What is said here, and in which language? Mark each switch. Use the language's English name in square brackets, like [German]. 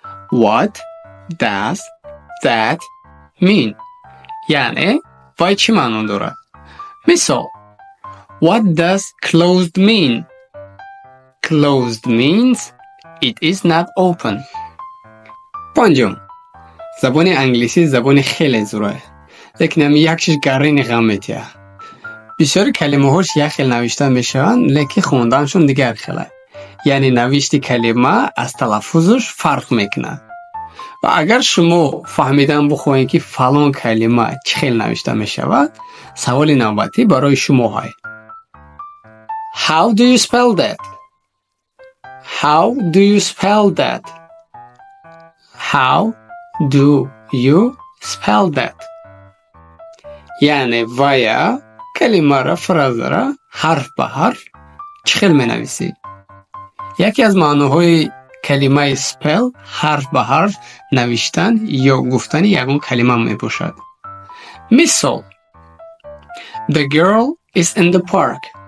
[English] What does that mean? [Tajik] яъне вай чӣ маъно дорад? [English] Мисол: What does closed mean? Closed means it is not open. [Tajik] панҷум. забони англисӣ забони хеле зурое, лекин ҳам як чиз гарини ғам метиҳа. бисёри калимаҳош як хел навишта мешаванд, лекин хонданашон дигар хел аст. яъне навишти калима аз талаффузш фарқ мекунад. ва агар шумо фаҳмидан бихоҳед ки фалон калима чӣ хел навишта мешавад, саволи навбатӣ барои шумо ҳаст. [English] How do you spell that? How do you spell that? How do you spell that? [Tajik] яъне вая калимара, фразара ҳарф ба ҳарф чӣ хел менависӣ? яке аз маъноҳои калимаи spell ҳарф ба ҳарф навиштан ё гуфтани ягон калима мебошад. [English] Мисол: The girl is in the park.